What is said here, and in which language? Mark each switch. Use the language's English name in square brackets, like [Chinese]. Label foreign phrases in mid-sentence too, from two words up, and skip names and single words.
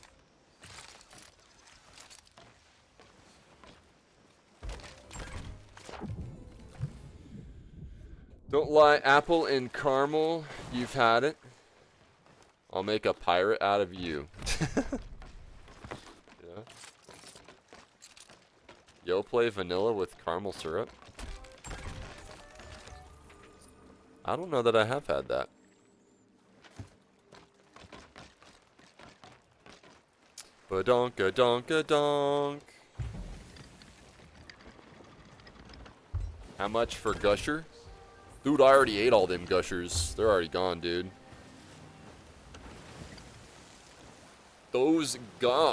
[English] Don't lie, apple and caramel, you've had it. I'll make a pirate out of you. Yeah. Yo, play vanilla with caramel syrup. I don't know that I have had that. Ba-donka-donka-donk. How much for Gusher? Dude, I already ate all them Gushers. They're already gone, dude. Those gone.